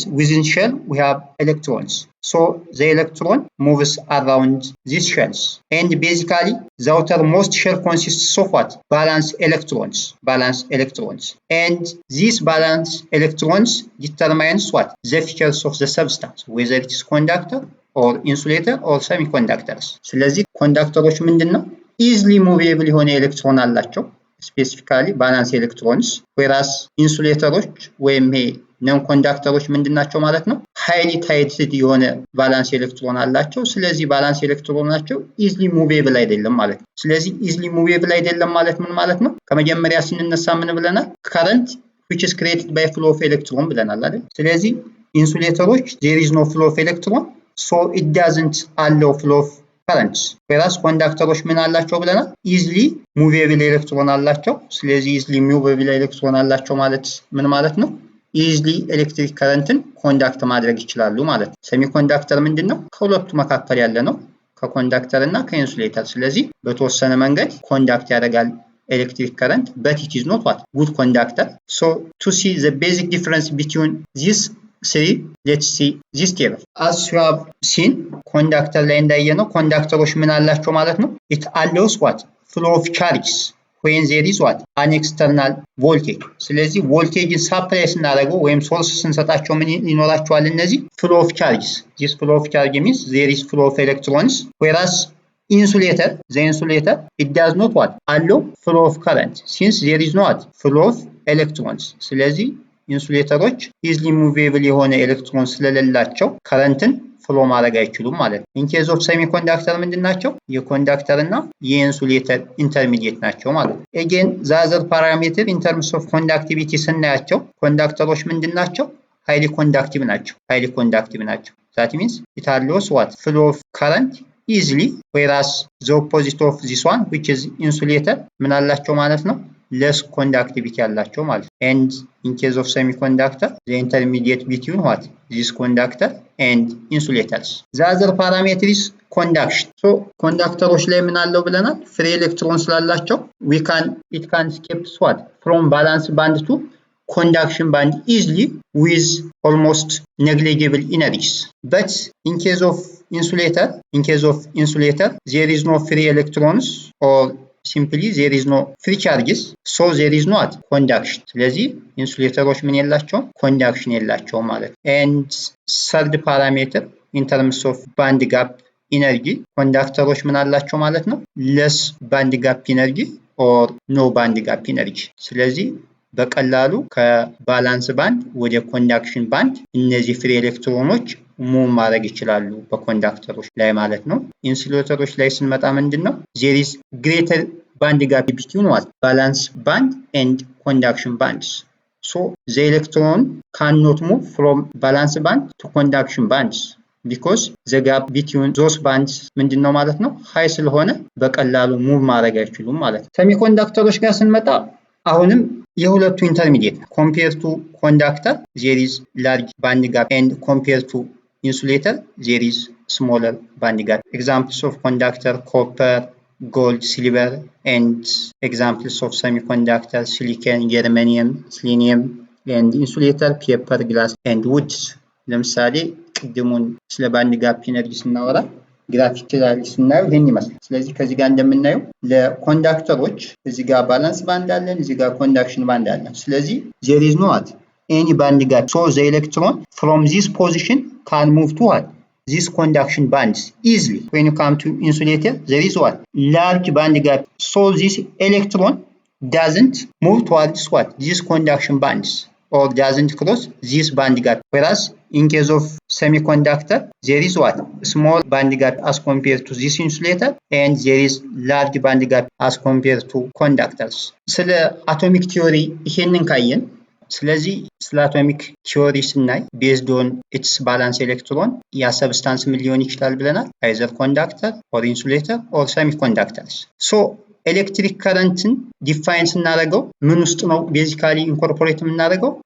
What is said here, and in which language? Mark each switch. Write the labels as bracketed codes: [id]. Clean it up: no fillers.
[en] Within shell we have electrons, so the electron moves around these shells, and basically the outermost shell consists of what valence electrons, and these valence electrons determines what the features of the substance, whether it is conductor or insulator or semiconductors. [am] ስለዚህ ኮንዳክተሮች ምንድነው ኢዝሊ ሙቬብል የሆነ ኤሌክትሮን አላቸው ስፔሲፊካሊ ቫላንስ ኤሌክትሮንስ whereas ኢንሱሌተሮች ወይም ነን ኮንዳክተሮች ምንድናቸው ማለት ነው ሃይሊ ታይትድ የሆነ ቫላንስ ኤሌክትሮን አላቸው። ስለዚህ ቫላንስ ኤሌክትሮናቸው ኢዝሊ ሙቬብል አይደለም ማለት ነው። ስለዚህ ኢዝሊ ሙቬብል አይደለም ማለት ምን ማለት ነው? ከመጀመሪያ ስንነሳ ምን ብለናል? [en] current which is created by flow of electron [am] ብለናል አይደል? ስለዚህ ኢንሱሌተሮች [en] there is no flow of electron, so it doesn't allow flow of currents, whereas [am] ኮንዳክተሮች ምን አላቸው ብለናል? ኢዝሊ ሙቬብል ኤሌክትሮን አላቸው። ስለዚህ ኢዝሊ ሙቬብል ኤሌክትሮን አላቸው ማለት ምን ማለት ነው? ኢዝሊ ኤሌክትሪክ ከረንትን ኮንዳክት ማድረግ ይችላሉ ማለት ነው። ሴሚኮንዳክተር ምንድነው? ከሁለቱ መካከል ያለ ነው፣ ከኮንዳክተር እና ከኢንሱሌተር። ስለዚህ በተወሰነ መንገድ ኮንዳክት ያደርጋል [en] electric current, but it is not what good conductor. So to see the basic difference between these three, let's see this table. As you have seen, [am] conductor ላይ እንዳየነው ኮንዳክተሮች ምን አላቸው ማለት ነው? [en] It allows what flow of charges when there is what an external voltage. [am] ስለዚህ ቮልቴጅን ሳፕላይ ስናደርገው ወይም ሶርስ ስንሰጣቸው ምን ይኖራቸዋል? እነዚህ [en] flow of charges. This flow of charge means there is flow of electrons, whereas the insulator, it does not what allow flow of current since there is not flow of electrons. [am] ስለዚህ ኢንሱሌተሮች ኢዝሊ ሙቬብል የሆነ ኤሌክትሮን ስለሌላቸው ከረንትን ፍሎ ማድረግ አይችሉም ማለት ነው። ኢን ኬዝ ኦፍ ሴሚኮንዳክተር ምንድናቸው? የኮንዳክተር እና የኢንሱሌተር ኢንተርሚዲየት ናቸው ማለት ነው። [en] አጌን ዘ አዘር ፓራሜትር ኢን ተርምስ ኦፍ ኮንዳክቲቪቲ [am] ስናያቸው ኮንዳክተሮች ምንድናቸው? ሃይሊ ኮንዳክቲቭ ናቸው። [en] that means it allows what flow of current easily, whereas the opposite of this one which is insulator [am] ምን አላቸው ማለት ነው? [en] less conductivity [am] ያላቸው ማለት ነው። [en] and in case of semiconductor the intermediate between what this conductor and insulators. the other parameter is conduction. [am] so ኮንዳክተሮች ላይ ምን አለው ብለናል? [en] free electrons [am] ስላላቸው [en] it can skip what from valence band to conduction band easily with almost negligible energies. But in case of insulator there is no free electrons, or simply there is no free charges, so there is not conduction. [am] ስለዚህ ኢንሱሌተሮች ምን የላቸውም? ኮንዳክሽን የላቸውም ማለት ነው። [en] and third parameter in terms of band gap energy, [am] ኮንዳክተሮች ምን አላቸው ማለት ነው? [en] less band gap energy or no band gap energy. [am] ስለዚህ በቀላሉ ከባላንስ ባንድ ወደ ኮንዳክሽን ባንድ እነዚህ ፍሪ ኤሌክትሮኖች ሙቭ ማድረግ ይችላሉ በኮንዳክተሮች ላይ ማለት ነው። ኢንሱሌተሮች ላይ ስንመጣ ምንድነው? [en] there is greater band gap between what balance band and conduction bands, so the electron cannot move from balance band to conduction bands because the gap between those bands [am] ምንድነው ማለት ነው? ሃይ ስለሆነ በቀላሉ ሙቭ ማድረግ አይችሉም ማለት ነው። ሴሚኮንዳክተሮች ጋር ስንመጣ አሁንም የሁለቱ ኢንተርሚዲየት [en] compared to conductor there is large band gap, and compared to insulator there is smaller band gap. Examples of conductor copper, gold, silver, and examples of semiconductor silicon, germanium, selenium, and insulator paper, glass, and wood. [am] ለምሳሌ ቅድሙን ስለ ባንድ ጋፕ ኢነርጂ ስናወራ ግራፊክ ላይ ስናየው ይሄን ይመስላል። ስለዚህ ከዚህ ጋር እንደምናየው ለኮንዳክተሮች እዚህ ጋር ባላንስ ባንድ አለን፣ እዚህ ጋር ኮንዳክሽን ባንድ አለን። ስለዚህ [en] there is not any band gap, so the electron from this position can move to what this conduction bands easily. When you come to insulator there is what large band gap, so this electron doesn't move towards what this conduction bands or doesn't cross this band gap, whereas in case of semiconductor there is what small band gap as compared to this insulator, and there is large band gap as compared to conductors. [am] ስለ አቶሚክ ቲዮሪ ይሄንን ካየን ስለዚህ ስለ አቶሚክ ቲዮሪ ስናይ [en] based on its valence electron [am] ያ ሰብስታንስ ምን ሊሆን ይችላል ብለናል? [en] either conductor or insulator or semiconductors. so [am] ኤሌክትሪክ ከረንትን ዲፋይን ስናደርገው ምን ውስጥ ነው ቤዚካሊ ኢንኮርፖሬት የምናደርገው?